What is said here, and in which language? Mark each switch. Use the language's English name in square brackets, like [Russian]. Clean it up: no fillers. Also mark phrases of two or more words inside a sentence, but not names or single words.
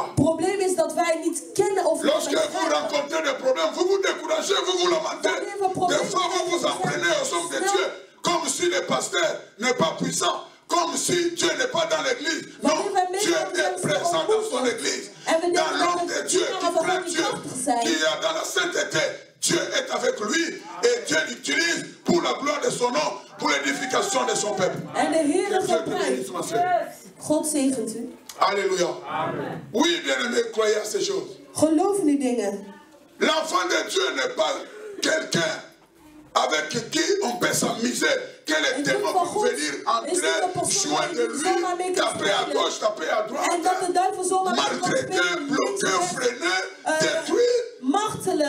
[Dutch] Het probleem is dat wij niet kennen of [French] lorsque vous rencontrez des problèmes, vous vous découragez, vous vous lamentez. Des fois, vous vous en prenez aux hommes de Dieu, comme si le pasteur n'est pas puissant. Comme si Dieu n'est pas dans l'église. Non, Dieu est présent dans son église. Dans l'homme de Dieu qui craint Dieu, qui est dans la sainteté. Dieu est avec lui et Dieu l'utilise pour la gloire de son nom, pour l'édification de son peuple. [Dutch] God zegent u. [French] Alléluia. Oui, bien-aimé, croyez à ces choses. [Dutch] Geloof in die dingen. [French] L'enfant de Dieu n'est pas quelqu'un avec qui on peut s'amuser, que les démons vont venir entrer, jouer de lui, taper à gauche, taper à droite, maltraiter, bloquer, freiner, détruire.